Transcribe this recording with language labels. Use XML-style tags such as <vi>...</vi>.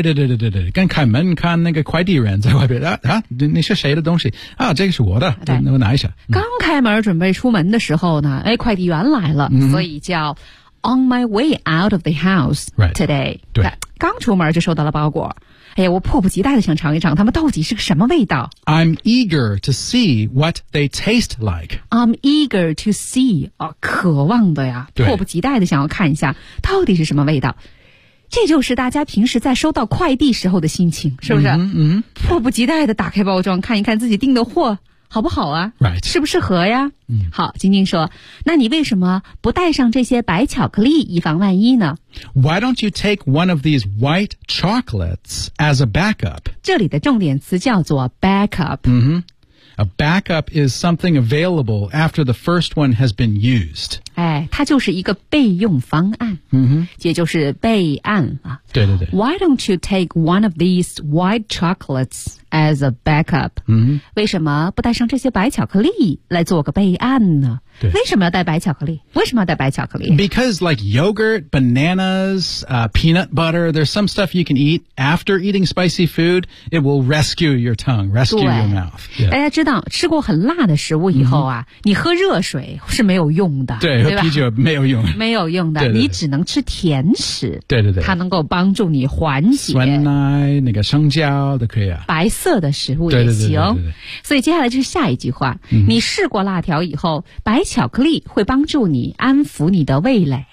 <zh>对跟开门看那个快递人在外边你是谁的东西啊这个是我的对那我拿一下。刚开门准备出门的时候呢哎快递员来了、所以叫</zh> <en>On my way out of the house today. Right. 对</en> <zh>刚出门就收到了包裹。哎呀我迫不及待地想尝一尝他们到底是个什么味道。</zh> <en>I'm eager to see what they taste like. I'm eager to see.、</en> <zh>渴望的呀迫不及待地想要看一下到底是什么味道。这就是大家平时在收到快递时候的心情是不是迫不及待地打开包装看一看自己订的货。好不好啊</zh> <en>Right.</en> <zh>适不适合呀、好晶晶说那你为什么不带上这些白巧克力以防万一呢</zh> <en>Why don't you take one of these white chocolates as a backup?</en> <zh>这里的重点词叫做 backup、</zh> <en>A backup is something available after the first one has been used.</en> <zh>哎，它就是一个备用方案、也就是备案啊。对</zh> <en>Why don't you take one of these white chocolates as a backup?、</en> <zh>为什么不带上这些白巧克力来做个备案呢？对为什么要带白巧克力？为什么要带白巧克力</zh> <en>？Because like yogurt, bananas,、peanut butter, there's some stuff you can eat after eating spicy food. It will rescue your tongue, rescue your mouth.、</en> <zh>大家知道吃过很辣的食物以后啊、你喝热水是没有用的。对，喝啤酒没有用。没有用的你只能吃甜食。对它能够帮助你缓解。酸奶、那个生姜都可以啊。白色的食物也行。对所以接下来就是下一句话。你试过辣条以后白巧克力会帮助你安抚你的味蕾。</zh>